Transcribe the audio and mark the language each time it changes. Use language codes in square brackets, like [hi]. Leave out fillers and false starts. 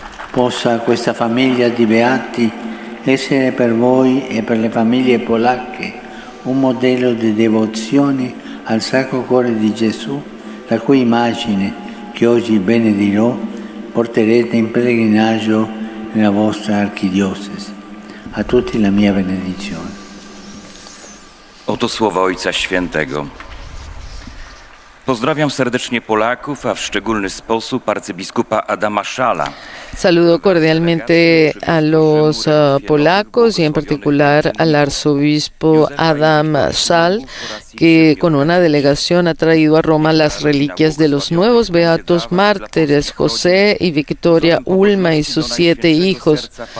[it] Possa questa famiglia di beati essere per voi e per le famiglie polacche un modello di devozione al Sacro Cuore di Gesù, la cui immagine, che oggi benedirò, porterete in pellegrinaggio nella vostra archidiocesi. A tutti la mia benedizione. [pl] Oto słowa Ojca Świętego. Pozdrawiam serdecznie Polaków, a w szczególny sposób arcybiskupa Adama Szala. [es] Saludo cordialmente a los polacos y en particular al arzobispo Adam Szal, que con una delegación ha traído a Roma las reliquias de los nuevos beatos mártires José y Victoria Ulma y sus 7 hijos.